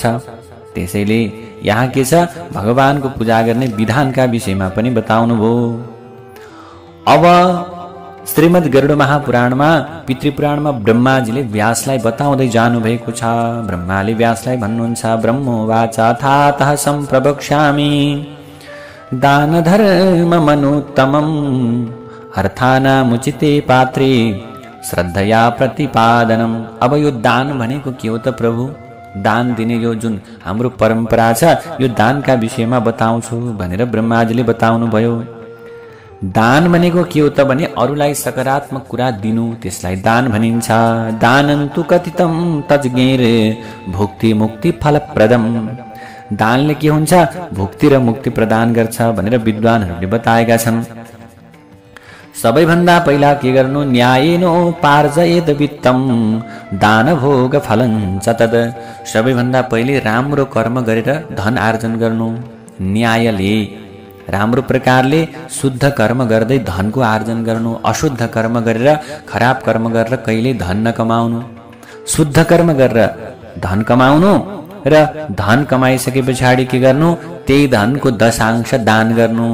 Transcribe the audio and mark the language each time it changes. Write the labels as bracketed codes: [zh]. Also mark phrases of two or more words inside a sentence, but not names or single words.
[ne] त्यसैले यहाँ के छ, भगवानको पूजा गर्ने विधानका विषयमा पनि बताउनु भयो। अब श्रीमद् गरुड महापुराणमा, पितृपुराणमा ब्रह्माजीले व्यासलाई बताउँदै जानु भएको छ। ब्रह्माले व्यासलाई भन्नुहुन्छ, [sa] ब्रह्मोवाच थातः सम्प्रवक्ष्यामि दान धर्म मनुत्तमम् अर्थानामुचिते पात्रे श्रद्धया प्रतिपादनम्। [ne] अब यो दान भनेको के हो त प्रभु? दान दिने यो जुन हाम्रो परम्परा छ, यो दानका विषयमा बताउँछु भनेर ब्रह्माजीले बताउनु भयो। दान भनेको के हो त भने अरूलाई सकारात्मक कुरा दिनु, त्यसलाई दान भनिन्छ। [sa] दानन्तु कथितं तज्ञेर भुक्ति मुक्ति फलप्रदम। [ne] दानले के हुन्छ, भुक्ति र मुक्ति प्रदान गर्छ भनेर विद्वानहरूले बताएका छन्। सबैभन्दा पहिला के गर्नु, [sa] न्यायेनोपार्जयेत वित्तम दान भोग फलं च तद। [ne] सबैभन्दा पहिले राम्रो कर्म गरेर धन आर्जन गर्नु। न्यायले राम्रो प्रकारले शुद्ध कर्म गर्दै धनको आर्जन गर्नु। अशुद्ध कर्म गरेर, खराब कर्म गरेर कहिले धन नकमाउनु। शुद्ध कर्म गरेर धन कमाउनु र धन कमाइसके पछाडि के गर्नु, त्यही धनको 10% दान गर्नु।